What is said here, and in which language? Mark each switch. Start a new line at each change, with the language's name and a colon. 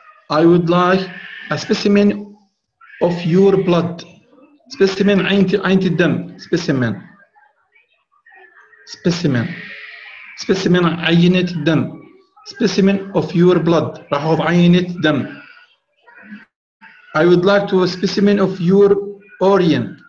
English: I would like a specimen of your blood.
Arabic: Specimen عينتي الدم. Specimen. Specimen عينة دم.
English: Specimen of your blood.
Arabic: راح أخذ عينة دم.
English: I would like to a specimen of your Orion.